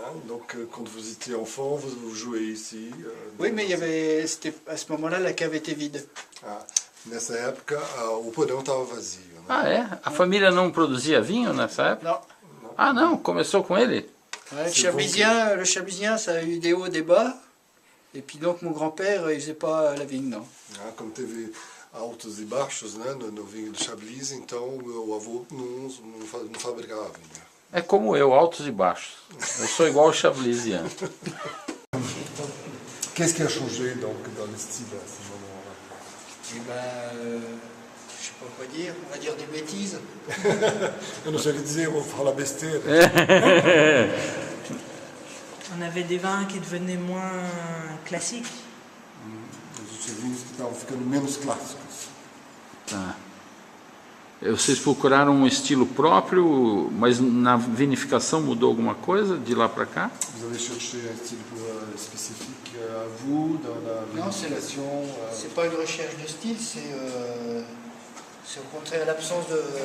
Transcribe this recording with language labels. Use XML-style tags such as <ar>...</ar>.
<fr>Donc, quand vous étiez enfant, vous jouez ici. Oui, mais il y avait, à ce moment-là, la cave était vide. Ah,</fr> <pt>Nessa época, o porão estava vazio. Né? Ah, é? A família não produzia vinho nessa época?</pt> <fr>Non.</fr> <pt>Ah, não, começou com ele?</pt> <fr>Ouais, le chablisien, ça a eu des hauts, des bas. Et puis donc mon grand-père, il faisait pas la vigne, non.</fr> <pt>Como teve altos e baixos, né, no vinho de Chablis, então o meu avô não fabricava vinho. É como eu, altos e baixos. Eu sou igual o Chablisian.</pt> <fr>Qu'est-ce qui a changé donc dans le style à ce moment-là? Et ben, je sais pas quoi dire, on va dire des bêtises.</fr> <pt>Eu não sei o que dizer, eu vou falar besteira.</pt> <fr>On avait des vins qui devenaient moins classiques.</fr> <pt>Os vinhos que estavam ficando menos clássicos. Tá. Vocês procuraram um estilo próprio, mas na vinificação mudou alguma coisa de lá para cá?</pt> <fr>Vous avez cherché un style spécifique à vous dans la Non, vinification? c'est pas une recherche de style, c'est au contraire l'absence de...</fr>